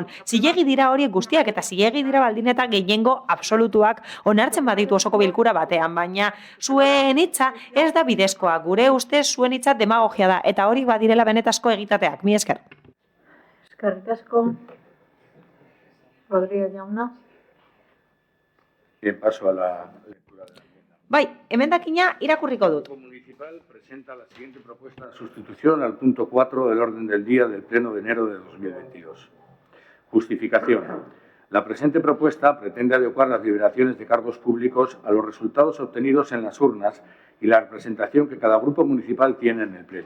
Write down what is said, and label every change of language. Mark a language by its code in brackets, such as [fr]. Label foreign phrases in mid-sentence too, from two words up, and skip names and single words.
[eu] Zilegi dira horiek guztiak eta zilegi dira baldin eta gehiengo absolutuak onartzen baditu osoko bilkura batean, baina zuen hitza ez da bidezkoa. Gure ustez zuen hitza demagogia da eta hori badirela benetazko egitateak. Mi esker. Eskerrik asko. Rodríguez jauna. [es] Bien, paso a la lectura de la enmienda. [eu] Bai, emendakina irakurriko dut. [es] El Grupo Municipal presenta la siguiente propuesta de sustitución al punto 4 del orden del día del Pleno de enero de 2022. Justificación. La presente propuesta pretende adecuar las liberaciones de cargos públicos a los resultados obtenidos en las urnas y la representación que cada grupo municipal tiene en el Pleno.